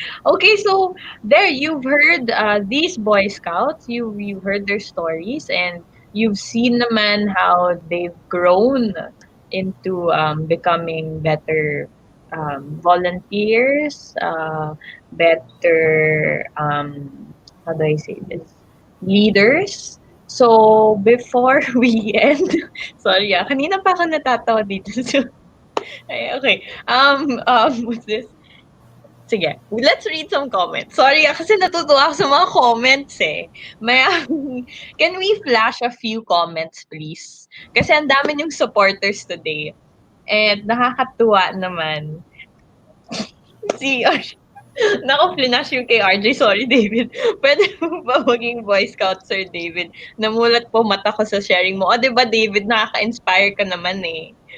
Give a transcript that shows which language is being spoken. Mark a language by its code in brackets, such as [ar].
[en] Okay, so there you've heard these Boy Scouts, you've heard their stories, and you've seen naman how they've grown into becoming better volunteers, better how do I say this? Leaders. So before we end, sorry [tl] kanina pa ako natatawa dito. [en] So, okay. What's this? Sige, let's read some comments. [tl] Sorry kasi natutuwa ako sa mga comments eh. [en] Can we flash a few comments, please? [tl] Kasi ang dami yung supporters today. And nakakatuwa naman. Naku, flinash yung kay RJ. Sorry, David. Pwede mo ba maging Boy Scout, Sir David? Namulat po mata ko sa sharing mo. O, diba, David, nakaka-inspire ka naman eh.